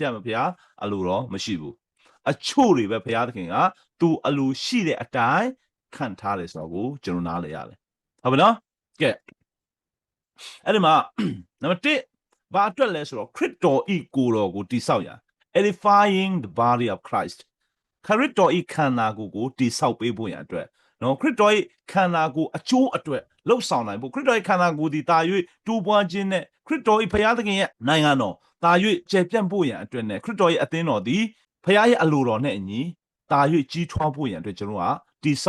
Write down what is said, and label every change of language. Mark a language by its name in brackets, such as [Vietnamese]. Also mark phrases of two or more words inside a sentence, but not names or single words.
[Burmese] ရမယ်ဖယားအလိုတော်မရှိဘူးအချို့တွေပဲဖယားသခင်ကသူအလိုရှိတဲ့အတိုင်းခန့်ထားတယ်ဆိုတော့ကိုကျွန်တော်နားလဲရတယ်ဟုတ်ပြီနော်ကဲအဲ့ဒီမှာနံပါတ်1ဘာအတွက်လဲဆိုတော့ခရစ်တော်ဤကိုယ်တော်ကိုတိဆောက်ရ [English] edifying the body of Christ [Burmese] ခ ရစ်တော်ဤခန္ဓာကိုယ်ကိုတိဆောက်ပေးဖို့ရန်အတွက်နော်ခရစ်တော်ဤခန္ဓာကိုယ်အကျိုးအတွက်လှုပ်ဆောင်နိုင်ဖို့ခရစ်တော်ဤခန္ဓာကိုယ်ဒီတာ၍တူပွားခြင်းနဲ့ခရစ်တော်ဤဘုရားသခင်ရဲ့ နိုင်ငံတော်တာ၍ကျယ်ပြန့်ဖို့ရန်အတွက်နဲ့ခရစ်တော်ရဲ့အသင်းတော်ဒီဘုရားရဲ့အလိုတော်နဲ့အညီတာ၍ကြီးထွားဖို့ရန်အတွက်ကျွန်တော်ကတိဆော